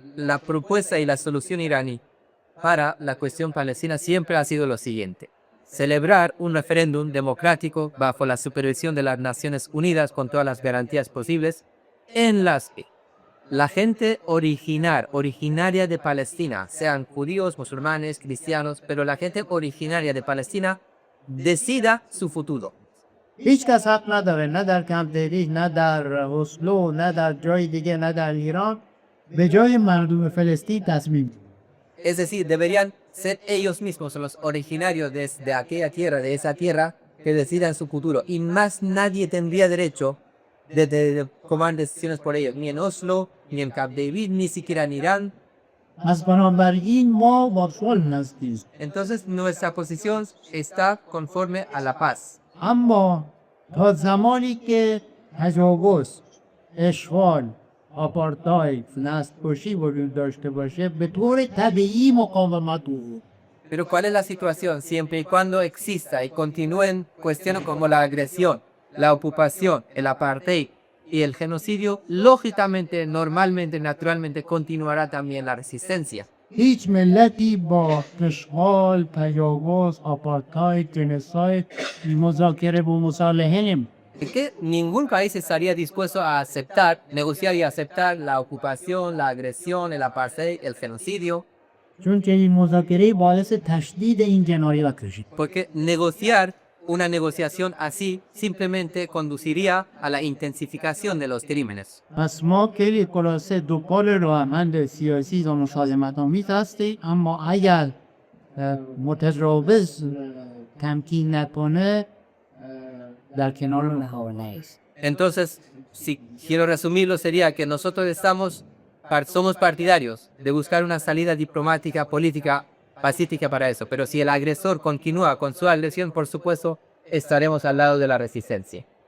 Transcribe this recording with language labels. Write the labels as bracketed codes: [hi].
[es] La propuesta y la solución iraní para la cuestión palestina siempre ha sido lo siguiente: celebrar un referéndum democrático bajo la supervisión de las Naciones Unidas con todas las garantías posibles, en las que la gente originaria de Palestina, sean judíos, musulmanes, cristianos, pero la gente originaria de Palestina decida su futuro. [fa] هیچ کس حق نداره نه در کمپ دیوید نه در اسلو نه در جای دیگه نه در ایران به جای مردم فلسطین تصمیم. [es] Es decir, deberían ser ellos mismos los originarios de aquella tierra, de esa tierra, que decidan su futuro. Y más nadie tendría derecho de tomar decisiones por ellos, ni en Oslo, ni en Camp David, ni siquiera en Irán. [fa] از بنابراین ما با صلح نزدیک. [es] Entonces nuestra posición está conforme a la paz. [fa] اما تا زمانی که تجاوز، اشغال، آپارتاید، نسل‌کشی وجود داشته باشه به طور طبیعی مقاومت وجود. [es] Pero ¿cuál es la situación? Siempre y cuando exista y continúen cuestiones como la agresión, la ocupación, el apartheid y el genocidio, lógicamente, normalmente, naturalmente continuará también la resistencia. [fa] هیچ ملتی با اشغال، تجاوز، آپارتاید، جنوساید مذاکره و مصالحه نمی‌کنه. [es] Que ningún país estaría dispuesto a aceptar, negociar y aceptar la ocupación, la agresión, el apartheid, el genocidio. [fa] چون که این مذاکره باعث تشدید این جنایات میشه. [es] Porque negociar una negociación así simplemente conduciría a la intensificación de los crímenes. [fa] پس ما خیلی خلاصه دنبال راهمند سیاسی و مسالمت‌آمیز هستیم، اما اگر متجاوز تمکین نکنه در کنار اونها نیست. [es] Entonces, si quiero resumirlo, sería que nosotros somos partidarios de buscar una salida diplomática, política, pacífica para eso. Pero si el agresor continúa con su agresión, por supuesto, estaremos al lado de la resistencia.